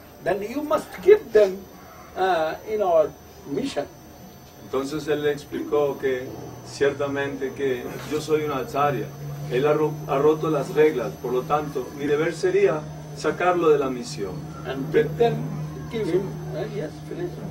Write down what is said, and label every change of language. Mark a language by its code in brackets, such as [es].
[en] Then you must keep them in our mission. [es] Entonces él le explicó que ciertamente que yo soy una acharya. Él ha roto las reglas, por lo tanto, mi deber sería sacarlo de la misión. [en] And then give him, yes, finish.